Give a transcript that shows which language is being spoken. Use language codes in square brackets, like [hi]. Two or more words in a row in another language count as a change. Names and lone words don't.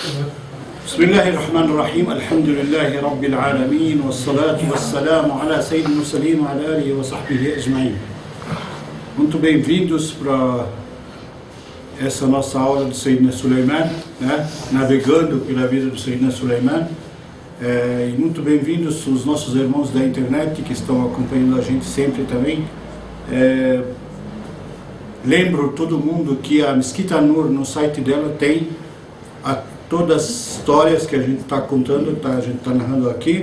[ar] بسم الله الرحمن الرحيم الحمد لله رب العالمين والصلاة والسلام على سيد المرسلين وعلى آله وصحبه أجمعين. [pt] Muito bem-vindos para essa nossa aula do Sayyidina Sulaiman, né? Navegando pela vida do Sayyidina Sulaiman. E muito bem-vindos os nossos irmãos da internet que estão acompanhando a gente sempre também. Lembro todo mundo que a Mesquita Nur, no site dela, tem todas as histórias que a gente está contando, a gente está narrando aqui.